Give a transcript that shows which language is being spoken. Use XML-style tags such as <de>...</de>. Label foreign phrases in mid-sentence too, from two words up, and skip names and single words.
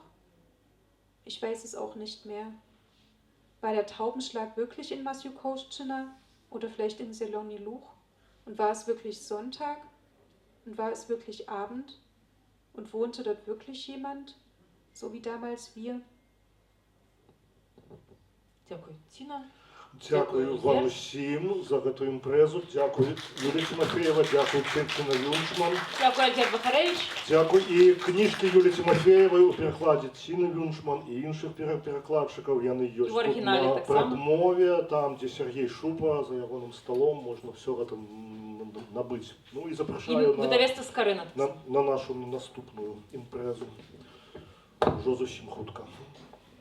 <de>Ich weiß es auch nicht mehr. War der Taubenschlag wirklich in Masjukoszczyna oder vielleicht in Zielony Luch? Und war es wirklich Sonntag? Und war es wirklich Abend? Und wohnte dort wirklich jemand? So wie damals wir?</de> <uk>Дякую, Тіна. Дякую вам Вер. усім за цю імпрезу. Дякую Юлії Тимофєєва, дякую Тетяна Юншман. Дякую, Альгерт Бахаревич. Дякую і книжки Юлії Тимофєєвої у перекладі Тіни Юншман і інших перекладчиків.</uk> <be>Яны</be> <uk>І</uk> <be>ёсць</be> <uk>в оригінале</uk> <be>тут на</be> <uk>так само.</uk> <be>прадмове, там, де Сергей Шупа за ягоным столом, можна все гэта набыць. Ну і</be> <uk>І</uk> <be>запрашаю</be> <uk>видавецтво Скарина.</uk> <be>на нашу наступную імпрезу. Ужо зусім хутка.</be>